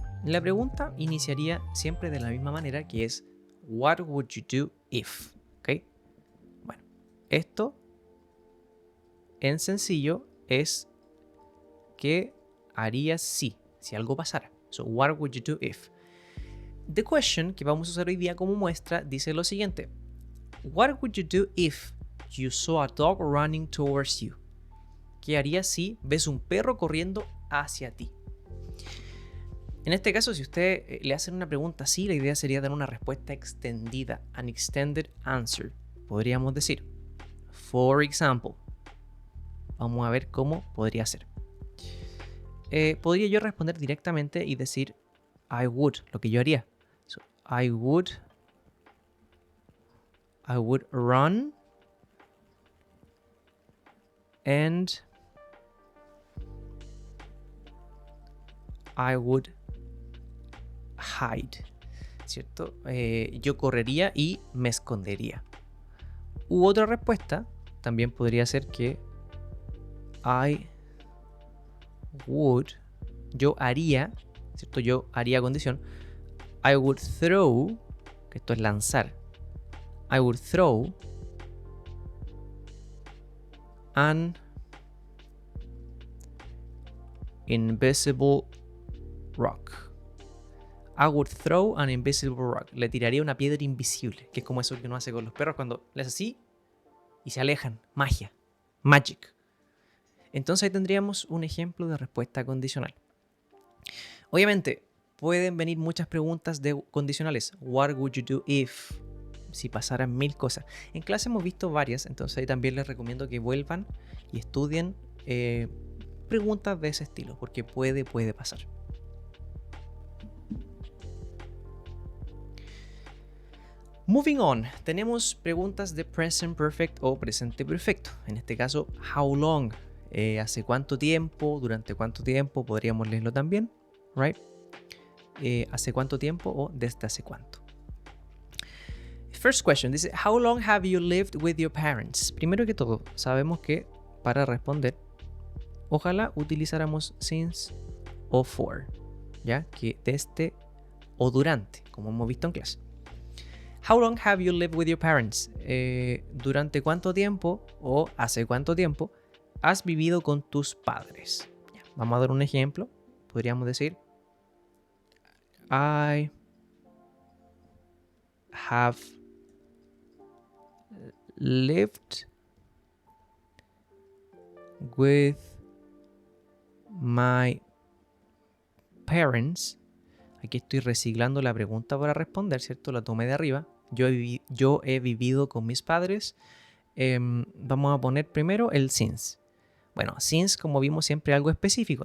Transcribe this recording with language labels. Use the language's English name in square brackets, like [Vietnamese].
[Spanish] La pregunta iniciaría siempre de la misma manera, que es [English] what would you do if? [Spanish] ¿Ok? Bueno, esto en sencillo es ¿qué harías si algo pasara? [English] So, what would you do if? The question [Spanish] que vamos a usar hoy día como muestra dice lo siguiente. [English] What would you do if you saw a dog running towards you? [Spanish] ¿Qué harías si ves un perro corriendo hacia ti? En este caso, si usted le hacen una pregunta así, la idea sería dar una respuesta extendida, [English] an extended answer. [Spanish] Podríamos decir, [English] for example. [Spanish] Vamos a ver cómo podría ser. Podría yo responder directamente y decir, [English] I would, [Spanish] lo que yo haría. [English] So, I would run and I would hide, ¿cierto? [Spanish] Yo correría y me escondería. U otra respuesta también podría ser que [English] I would, [Spanish] yo haría, ¿cierto? Yo haría condición, [English] I would throw, [Spanish] que esto es lanzar, [English] I would throw an invisible rock. I would throw an invisible rock. [Spanish] Le tiraría una piedra invisible, que es como eso que uno hace con los perros cuando le hace así y se alejan. Magia. Magic. Entonces ahí tendríamos un ejemplo de respuesta condicional. Obviamente, pueden venir muchas preguntas de condicionales. [English] What would you do if? [Spanish] Si pasaran 1000 cosas. En clase hemos visto varias, entonces ahí también les recomiendo que vuelvan y estudien preguntas de ese estilo, porque puede pasar. Moving on, tenemos preguntas de present perfect o presente perfecto. En este caso, [English] how long, [Spanish] hace cuánto tiempo, durante cuánto tiempo, podríamos leerlo también, right? Hace cuánto tiempo o desde hace cuánto. [English] First question, dice, how long have you lived with your parents? [Spanish] Primero que todo, sabemos que para responder, ojalá utilizáramos since o for, ¿ya? Que desde o durante, como hemos visto en clase. [English] How long have you lived with your parents? [Spanish] ¿Durante cuánto tiempo o hace cuánto tiempo has vivido con tus padres? Ya, vamos a dar un ejemplo. Podríamos decir, [English] I have lived with my parents. [Spanish] Aquí estoy reciclando la pregunta para responder, ¿cierto? La tomé de arriba. Yo he vivido con mis padres. Vamos a poner primero el since. Bueno, since, como vimos, siempre algo específico.